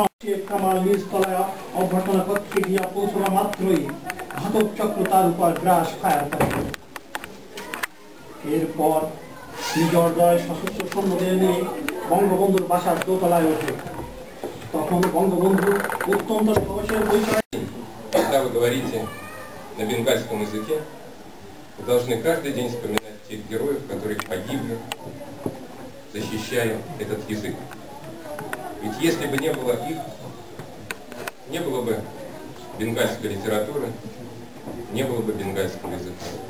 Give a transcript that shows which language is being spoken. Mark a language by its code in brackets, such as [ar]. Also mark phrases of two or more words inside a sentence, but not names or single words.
[bn] শেখ কামাল নিজ তলায় অভ্যর্থনা কক্ষে গিয়া পৌঁছানো মাত্রই ঘাতক চক্র তার উপর [en] grass fire [bn] করে। এরপর মেজর জয় সশস্ত্র সৈন্যদের নিয়ে বঙ্গবন্ধুর বাসার দোতলায় ওঠে। তখন বঙ্গবন্ধু অত্যন্ত সাহসের পরিচয়। [ru] Когда вы говорите на бенгальском языке, вы должны каждый день вспоминать тех героев, которые погибли, защищая этот язык. Ведь если бы не было их, не было бы бенгальской литературы, не было бы бенгальского языка.